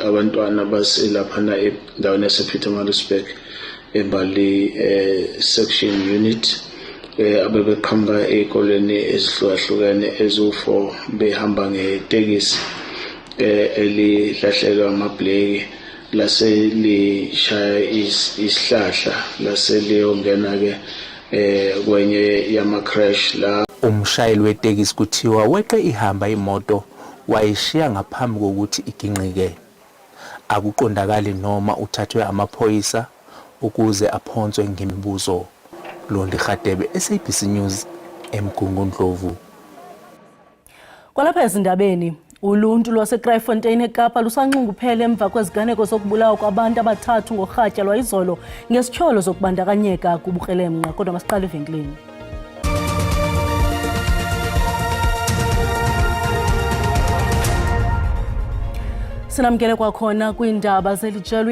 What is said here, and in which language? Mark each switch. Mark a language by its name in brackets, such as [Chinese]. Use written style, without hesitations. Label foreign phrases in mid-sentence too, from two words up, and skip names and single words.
[Zulu] abantwana baselaphana endaweni yasePietermaritzburg eBali section unit abebeqhamuka ezikoleni ezihlukahlukene ezu4 behamba ngetekisi elihlahlelwa amabhleki lase lishaya isihlahla lase liyongena ke kwenye yama crash la. Umshayeli wetekisi kuthiwa weqe ihamba imoto wayishiya ngaphambi kokuthi iginqike. Akuqondakali noma uthathwe amaphoyisa ukuze aphonswe ngemibuzo. Londi Khatebe, SABC News, eMgungundlovu. [Xhosa] Kwalapha ezindabeni, uluntu lwaseKrytfontein eKapa lusanxunguphele emva kweziganeko zokubulawa kwabantu abathathu ngorhatya lwayizolo ngesithyolo zokubandakanyeka kubukrelemnqa. Kodwa masiqale evenkileni. Sinamkele kwakhona kwiindaba zelijelo.